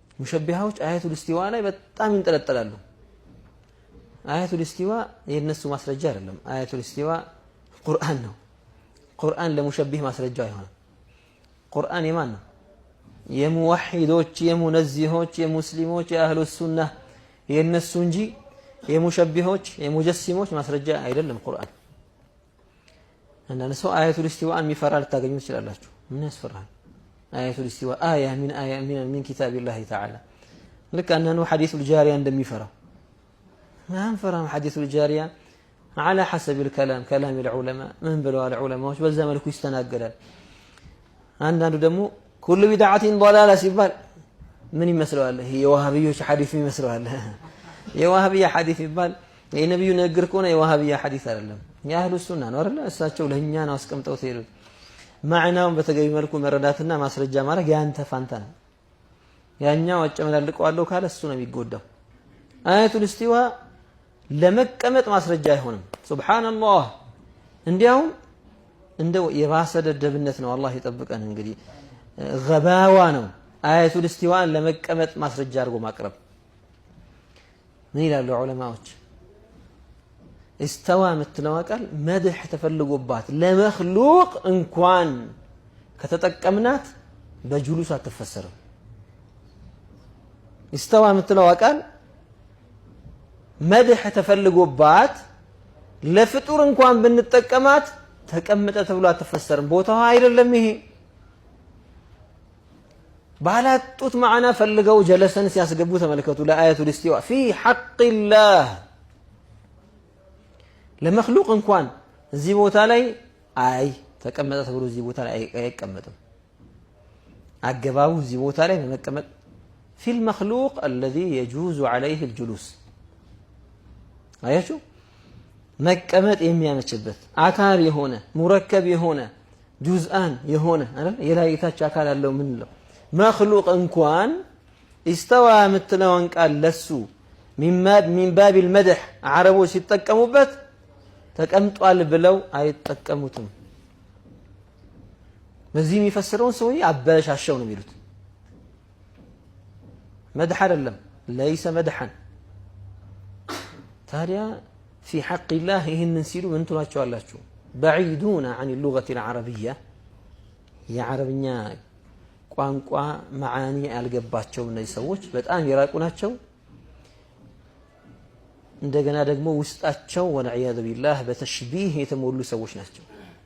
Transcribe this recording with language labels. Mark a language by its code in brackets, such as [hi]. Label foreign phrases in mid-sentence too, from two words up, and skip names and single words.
[am] ሙሸቢሃዎች [ar] آيات الاستواء [am] ላይ በጣም ይንጠለጠላሉ [ar] آيات الاستواء [am] የነሱ ማስረጃ አይደለም [ar] آيات الاستواء [am] ቁርአን ነው ቁርአን ለሙሸቢህ ማስረጃ አይሆንም ቁርአን የማን ነው የሙወሂዶች የሙነዚሆች የሙስሊሞች የአህሉ ሱና የነሱ እንጂ የሙሸቢሆች የሙጀሲሞች ማስረጃ አይደለም ቁርአን አንዳንድ ሰው አያቱል እስቲዋን የሚፈራ ልታገኙ ትችላላችሁ ምን ያስፈራል [ar] آيات الاستواء آية من كتاب الله تعالى [am] ልክ አንዳንዱ [ar] حديث الجارية [am] እንደሚፈራው ማንፈራም [ar] حديث الجارية على حسب الكلام كلام العلماء من بلوا [am] العلماء በዛ መልኩ ይስተናገዳል አንዳንዱ ደግሞ [ar] كل بدعة ضلالة [am] ሲባል ምን ይመስለዋል ይሄ የዋሃቢዮች ሐዲስ ይመስለዋል የዋሃቢያ ሐዲስ ይባል የነብዩ ንግግር ከሆነ የዋሃቢያ ሐዲስ አይደለም የአህሉ ሱና ነው አይደል እሳቸው ለኛ ነው አስቀምጠው ሲሉት ማዕናውን በተገቢ መልኩ መረዳትና ማስረጃ ማድረግ ያንተ ፋንታ ነው ያኛው አጨመላልቀዋለሁ ካለ እሱ ነው የሚጎዳው [ar] آيات الاستواء [am] ለመቀመጥ ማስረጃ አይሆንም ሱብሃንአላህ እንዲያውም እንደው የባሰ ደደብነት ነው አላህ ይጠብቀን እንግዲህ ገባዋ ነው [ar] آيات الاستواء [am] ለመቀመጥ ማስረጃ አድርጎ ማቅረብ ምን ይላሉ ዑለማዎች [ar] استوى مثل [am] ቃል መድህ ተፈልጎባት ለመخلوق እንኳን ከተጠቀምናት በጁሉስ አትፈሰረም [ar] استوى مثل [am] ቃል መድህ ተፈልጎባት ለፍጡር እንኳን ብንጠቀማት ተቀመጠ ተብሎ አትፈሰርም ቦታው አይደለም ይሄ ባላጡት ማዕና ፈልገው ጀለሰን ሲያስገቡ ተመልከቱ ለአያቱል እስቲዋ [ar] في حق الله [am] ለመخلوق እንኳን እዚህ ቦታ ላይ አይ ተቀመጠ ተብሎ እዚህ ቦታ ላይ አይቀመጥም አገባቡ እዚህ ቦታ ላይ በመቀመጥ [ar] في المخلوق الذي يجوز عليه الجلوس [am] አያችሁ መቀመጥ የሚያመችበት አካል የሆነ ሙረከብ የሆነ ጁዝአን የሆነ አይደል የላይታች አካል አለው ምን ነው مخلوق እንኳን استوى ምትለውን ቃል ለሱ [ar] من باب المدح عربو [am] ሲጠቀሙበት ተቀምጧል ብለው አይጠቀሙትም በዚህ የሚፈስረውን ሰውዬ አበላሻቸው ነው የሚሉት مدح አይደለም [ar] ليس مدحا [am] ታዲያ [ar] في حق الله [am] ይህንን ሲሉ ምን ትሏቸዋላችሁ [ar] بعيدون عن اللغة العربية [am] የዓረብኛ ቋንቋ ማዓኒ ያልገባቸው እነዚህ ሰዎች በጣም የራቁ ናቸው እንደገና ደግሞ ውስጣቸው ወነዒያዙ ቢላህ በተሽቢህ የተሞሉ ሰዎች ናቸው